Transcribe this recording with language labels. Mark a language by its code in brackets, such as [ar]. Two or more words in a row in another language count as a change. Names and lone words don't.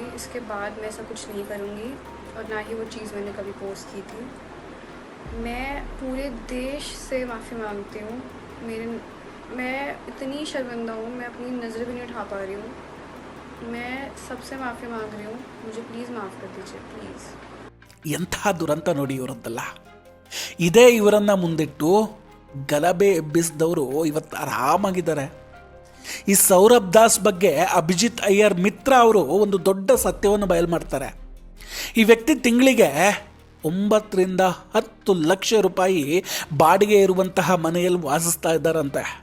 [hi] इसके बाद मैं ऐसा कुछ नहीं करूँगी और ना ही वो चीज़ मैंने कभी पोस्ट की थी. मैं पूरे देश से माफ़ी मांगती हूँ. मैं इतनी शर्मिंदा हूँ, मैं अपनी नज़र भी नहीं उठा पा रही हूँ. मैं सबसे माफ़ी मांग रही हूँ, मुझे प्लीज़ माफ़ कर दीजिए, प्लीज़. [kn] ಎಂಥ ದುರಂತ ನೋಡಿ ಇವರದ್ದಲ್ಲ. ಇದೇ ಇವರನ್ನು ಮುಂದಿಟ್ಟು ಗಲಭೆ ಎಬ್ಬಿಸಿದವರು ಇವತ್ತು ಆರಾಮಾಗಿದ್ದಾರೆ. ಈ ಸೌರಭ್ ದಾಸ್ ಬಗ್ಗೆ ಅಭಿಜಿತ್ ಅಯ್ಯರ್ ಮಿತ್ರ ಅವರು ಒಂದು ದೊಡ್ಡ ಸತ್ಯವನ್ನು ಬಯಲು ಮಾಡ್ತಾರೆ. ಈ ವ್ಯಕ್ತಿ ತಿಂಗಳಿಗೆ 9 ರಿಂದ 10 ಲಕ್ಷ ರೂಪಾಯಿ ಬಾಡಿಗೆ ಇರುವಂತಹ ಮನೆಯಲ್ಲಿ ವಾಸಿಸ್ತಾ ಇದ್ದಾರಂತೆ.